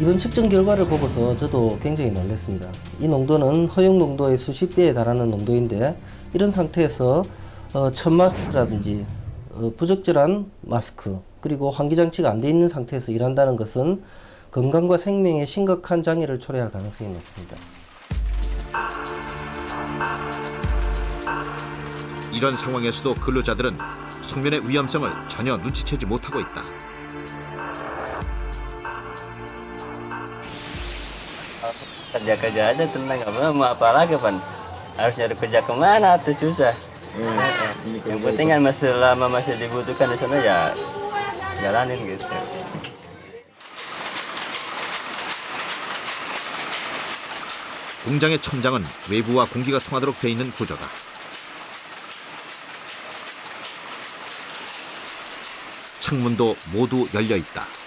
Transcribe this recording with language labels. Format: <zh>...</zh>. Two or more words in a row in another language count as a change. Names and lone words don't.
<ko>이번 측정 결과를 보고서 저도 굉장히 놀랐습니다. 이 농도는 허용 농도의 수십 배에 달하는 농도인데 이런 상태에서 천 마스크라든지 부적절한 마스크 그리고 환기장치가 안 돼 있는 상태에서 일한다는 것은 건강과 생명에 심각한 장애를 초래할 가능성이 높습니다. 이런 상황에서도 근로자들은 속면의 위험성을 전혀 눈치채지 못하고 있다.</ko> <id>Kerja-kerja aja tenang, mau apa lagi Pan? Harus nyari kerja kemana tuh susah. Yang penting kan masih lama masih dibutuhkan di sana ya jalanin gitu.</id> <ko>공장의 천장은 외부와 공기가 통하도록 돼 있는 구조다. 창문도 모두 열려 있다.</ko>